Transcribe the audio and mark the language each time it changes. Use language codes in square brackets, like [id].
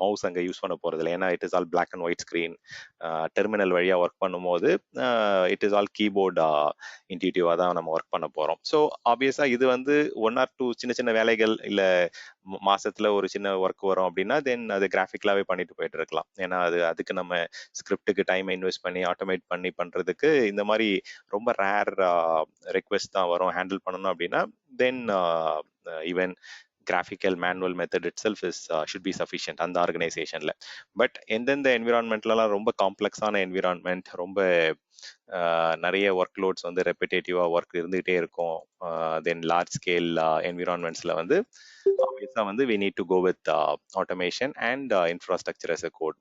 [ta] Mouse அங்கே use பண்ண போகிறது இல்லை, ஏன்னா [en] It is all black and white screen. [ta] Terminal வழியாக ஒர்க் பண்ணும்போது [en] it is all keyboard இன்டியூட்டிவாக [ta] தான் நம்ம ஒர்க் பண்ண போகிறோம். ஸோ ஆப்வியஸாக இது வந்து 1 or 2 சின்ன சின்ன வேலைகள் இல்லை மாசத்துல ஒரு சின்ன ஒர்க் வரும் அப்படின்னா தென் அது கிராஃபிக்கலாகவே பண்ணிட்டு போயிட்டு இருக்கலாம். ஏன்னா அதுக்கு நம்ம ஸ்கிரிப்டுக்கு டைம் இன்வெஸ்ட் பண்ணி ஆட்டோமேட் பண்ணி பண்ணுறதுக்கு இந்த மாதிரி ரொம்ப ரேர் ரெக்வெஸ்ட் தான் வரும். ஹேண்டில் பண்ணணும் அப்படின்னா தென் even [en] graphical manual method itself is should be sufficient [ta] அந்த ஆர்கனைசேஷன்ல. பட் எந்தெந்த என்விரான்மெண்ட்லாம் ரொம்ப காம்ப்ளெக்ஸான என்விரான்மெண்ட், ரொம்ப நிறைய ஒர்க் லோட்ஸ் வந்து ரெப்பிடேட்டிவா ஒர்க் இருந்துகிட்டே இருக்கும், தென் லார்ஜ் ஸ்கேல் என்விரான்மெண்ட்ஸ்ல வந்து ஆப்வியஸா வந்து [en] we need to go with automation and infrastructure as a code.